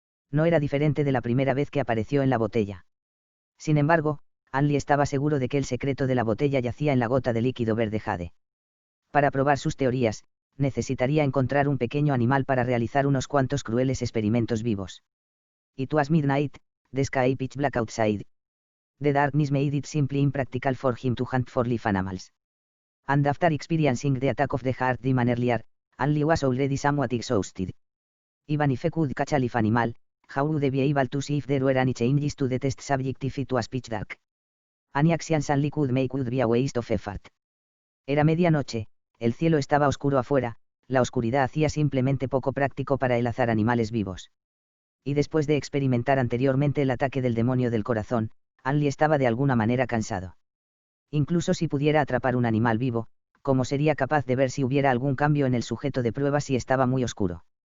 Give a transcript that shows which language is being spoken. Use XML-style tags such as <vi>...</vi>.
<es>No era diferente de la primera vez que apareció en la botella. Sin embargo, Anli estaba seguro de que el secreto de la botella yacía en la gota de líquido verde jade. Para probar sus teorías, necesitaría encontrar un pequeño animal para realizar unos cuantos crueles experimentos vivos.</es> <en>It was midnight, the sky pitch black outside. The darkness made it simply impractical for him to hunt for live animals. And after experiencing the attack of the heart demon earlier, Anli was already somewhat exhausted. Even if he could catch a live animal, how would he be able to see if there were any changes to the test subject if it was pitch dark? Any actions Anli could make would be a waste of effort.</en> <es>Era medianoche, el cielo estaba oscuro afuera, la oscuridad hacía simplemente poco práctico para el azar animales vivos. Y después de experimentar anteriormente el ataque del demonio del corazón, Anli estaba de alguna manera cansado. Incluso si pudiera atrapar un animal vivo, ¿cómo sería capaz de ver si hubiera algún cambio en el sujeto de prueba si estaba muy oscuro?</es>